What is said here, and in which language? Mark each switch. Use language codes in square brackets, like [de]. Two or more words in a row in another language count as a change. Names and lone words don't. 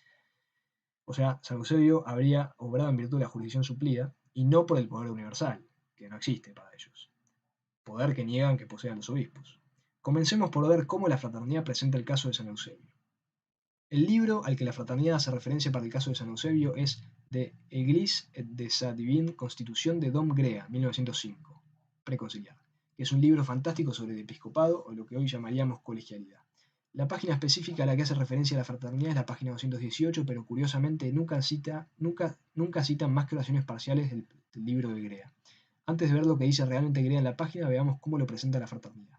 [es] O sea, San Eusebio habría obrado en virtud de la jurisdicción suplida y no por el poder universal, que no existe para ellos, poder que niegan que posean los obispos. Comencemos por ver cómo la fraternidad presenta el caso de San Eusebio. El libro al que la fraternidad hace referencia para el caso de San Eusebio es De Église et de sa divine Constitution de Dom Grea, 1905, preconciliar, que es un libro fantástico sobre el episcopado o lo que hoy llamaríamos colegialidad. La página específica a la que hace referencia la fraternidad es la página 218, pero curiosamente nunca citan más que oraciones parciales del libro de Grea. Antes de ver lo que dice realmente Grea en la página, veamos cómo lo presenta la fraternidad.